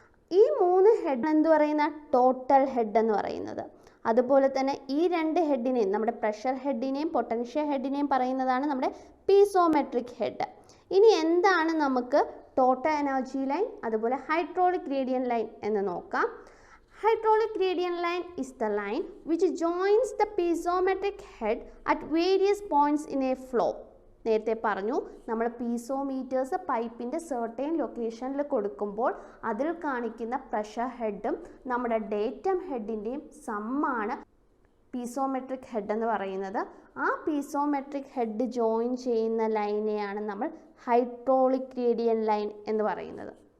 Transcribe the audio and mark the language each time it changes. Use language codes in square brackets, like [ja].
[ml] ഈ 3 ഹെഡ് എന്ത് പറയുന്ന ടോട്ടൽ ഹെഡ് എന്ന് പറയുന്നത്. അതുപോലെ തന്നെ ഈ 2 ഹെഡിനെയും നമ്മുടെ പ്രഷർ ഹെഡിനെയും പൊട്ടൻഷ്യൽ ഹെഡിനെയും പറയുന്നതാണ് നമ്മുടെ പീസോമെട്രിക് ഹെഡ്. ഇനി എന്താണ് നമുക്ക് ടോട്ടൽ എനർജി ലൈൻ അതുപോലെ ഹൈഡ്രോളിക് ഗ്രേഡിയൻ്റ് ലൈൻ എന്ന് നോക്കാം. [en] Hydraulic gradient line is the line which joins the piezometric head at various points in a flow. [ml] നേരത്തെ പറഞ്ഞു നമ്മൾ പീസോമീറ്റേഴ്സ് പൈപ്പിൻ്റെ സെർട്ടൈൻ ലൊക്കേഷനിൽ കൊടുക്കുമ്പോൾ അതിൽ കാണിക്കുന്ന പ്രഷർ ഹെഡും നമ്മുടെ ഡേറ്റം ഹെഡിൻ്റെയും സമ്മാണ് പീസോമെട്രിക് ഹെഡ് എന്ന് പറയുന്നത്. ആ പീസോമെട്രിക് ഹെഡ് ജോയിൻ ചെയ്യുന്ന ലൈനെയാണ് നമ്മൾ ഹൈഡ്രോളിക് ഗ്രേഡിയൻ്റ് ലൈൻ എന്ന് പറയുന്നത്.